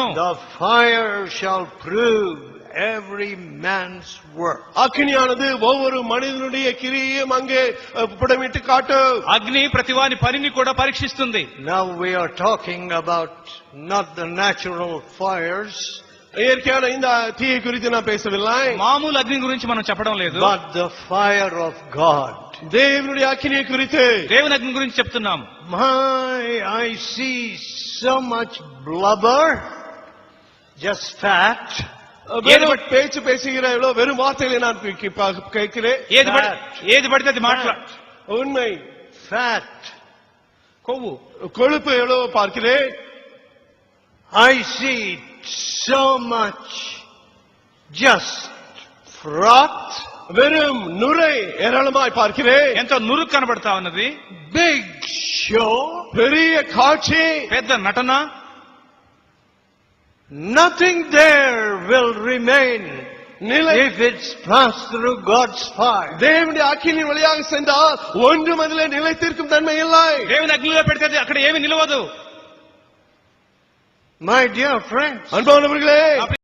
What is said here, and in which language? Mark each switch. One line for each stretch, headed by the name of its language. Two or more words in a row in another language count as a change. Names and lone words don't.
English: The fire shall prove every man's work.
Tamil: அக்கினியானது ஒவ்வொரு மனிதனுடைய கிரியையும் அங்கே புடமிட்டு காட்டும்.
Telugu: అగ్ని ప్రతివాని పనిని కూడా పరీక్షిస్తుంది.
English: Now we are talking about not the natural fires,
Tamil: இயற்கையான இந்த தீயை குறித்து நான் பேசவில்லை.
Telugu: మామూలు అగ్ని గురించి మనం చెప్పడం లేదు,
English: but the fire of God.
Tamil: தேவனுடைய அக்கினியை குறித்து.
Telugu: దేవుని అగ్ని గురించి చెప్తున్నాం.
English: I see so much blubber, just fat.
Tamil: வெறும் பேச்சு பேசுகிற வெறும் வார்த்தைகளை நான் கேட்கிறேன்.
Telugu: ఏది పడితే అది మాట్లా
Tamil: உண்மை.
English: Fat.
Telugu: కొవ్వు,
Tamil: கொழுப்பு எவ்வளவு பார்க்கிறேன்.
English: I see so much just froth.
Tamil: வெறும் நுரை ஏராளமாய் பார்க்கிறேன்.
Telugu: ఎంతో నురుగు కనబడతా ఉన్నది.
English: Big show.
Tamil: பெரிய காட்சி.
Telugu: పెద్ద నటన.
English: Nothing there will remain if it's passed through God's fire.
Tamil: தேவனுடைய அக்கினியின் வழியாக சென்றால் ஒன்றும் அதிலே நிலைத்திருக்கும் தன்மை இல்லை.
Telugu: దేవుని అగ్నిలో పెడితే అక్కడ ఏమీ నిలవదు.
English: My dear friends,
Tamil: அன்பானவர்களே,